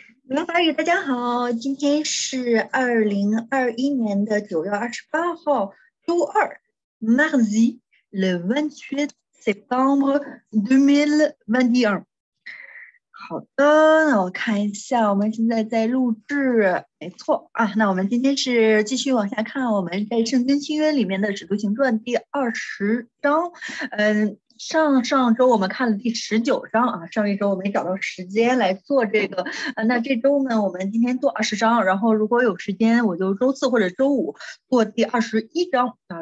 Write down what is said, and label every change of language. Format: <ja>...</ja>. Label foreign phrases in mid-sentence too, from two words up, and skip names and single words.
<zh>语言法语，大家好，今天是2021年的9月28号，周二 ，</zh> <fr>mardi le 28 septembre 2021。</fr> <zh>好的，那我看一下，我们现在在录制，没错啊。那我们今天是继续往下看，我们在圣经新约里面的《使徒行传》第20章。上周我们看了第19章啊，上一周我没找到时间来做这个，那这周呢，我们今天做20章，然后如果有时间，我就周四或者周五做第21章啊。</zh>